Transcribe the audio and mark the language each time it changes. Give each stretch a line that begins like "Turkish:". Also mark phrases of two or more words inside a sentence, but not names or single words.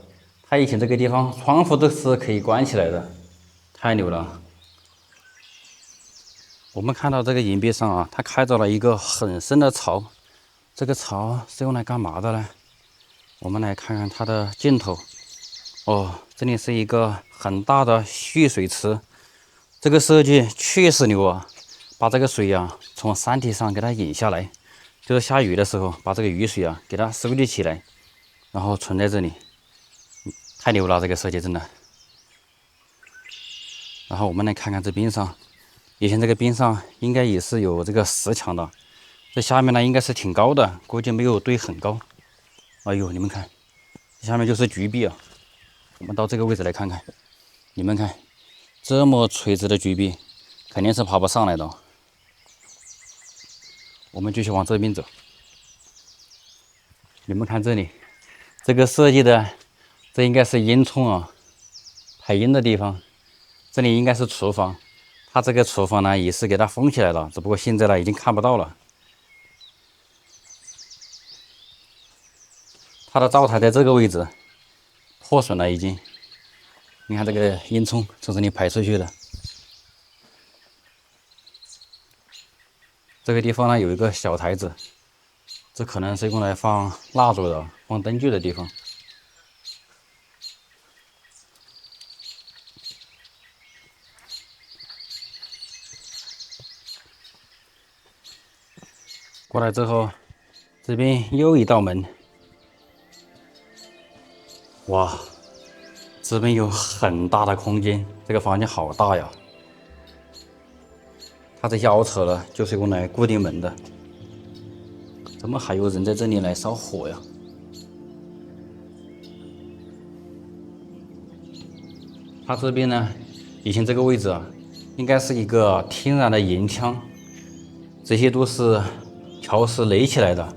Chinese: 它以前這個地方窗戶都是可以關起來的，太牛了。我們看到這個岩壁上啊，它開着了一個很深的槽，這個槽是用來幹嘛的呢？我們來看看它的盡頭。哦，這裡是一個很大的蓄水池，這個設計確實牛啊！把這個水啊從山體上給它引下來，就是下雨的時候把這個雨水啊給它收集起來，然後存在這裡，太牛了！這個設計真的。然后我們來看看這邊上。以前這個邊上應該也是有這個石牆的，這下面呢應該是挺高的，估計沒有堆很高。哎呦，你們看，下面就是絕壁啊！我們到這個位置來看看，你們看，這麼垂直的絕壁，肯定是爬不上來的。我們繼續往這邊走，你們看這裡，這個設計的，這應該是煙囪啊，排煙的地方，這裡應該是廚房。它這個廚房呢也是給它封起來了，只不過現在呢已經看不到了。它的灶台在這個位置破損了已經，你看這個煙囪從這裡排出去的。這個地方呢有一個小台子，這可能是用來放蠟燭的、放燈具的地方。過來之後，這邊又一道門。哇，這邊有很大的空間，這個房間好大呀！它這些凹槽呢，就是用來固定門的。怎麼還有人在這裡來燒火呀？它這邊呢，以前這個位置啊，應該是一個天然的岩漿，這些都是潮石垒起來的。